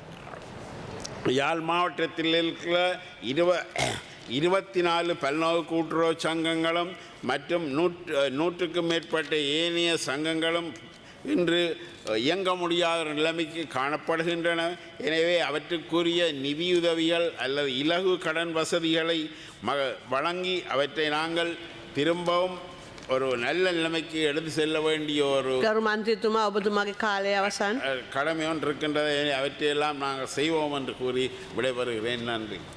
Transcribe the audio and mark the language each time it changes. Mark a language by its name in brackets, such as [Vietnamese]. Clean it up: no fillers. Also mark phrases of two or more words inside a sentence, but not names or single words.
[Tamil] யாழ் மாவட்டத்தில் இருக்கிற 24 பல்நோக்கு கூட்டுறவு சங்கங்களும் மற்றும் நூற்றுக்கும் மேற்பட்ட ஏனைய சங்கங்களும் இன்று இயங்க முடியாத நிலைமைக்கு காணப்படுகின்றன. எனவே அவற்றுக்குரிய நிதியுதவிகள் அல்லது இலகு கடன் வசதிகளை வழங்கி அவற்றை நாங்கள் திரும்பவும் ஒரு நல்ல நிலைமைக்கு எடுத்து செல்ல வேண்டிய ஒரு [Sinhala] ගරු මන්ත්‍රීතුමා ඔබතුමාගේ කාලය අවසන්. [Tamil] கடமை ஒன்று இருக்கின்றது. அவற்றையெல்லாம் நாங்கள் செய்வோம் என்று கூறி விடைபெறுகிறேன். நன்றி.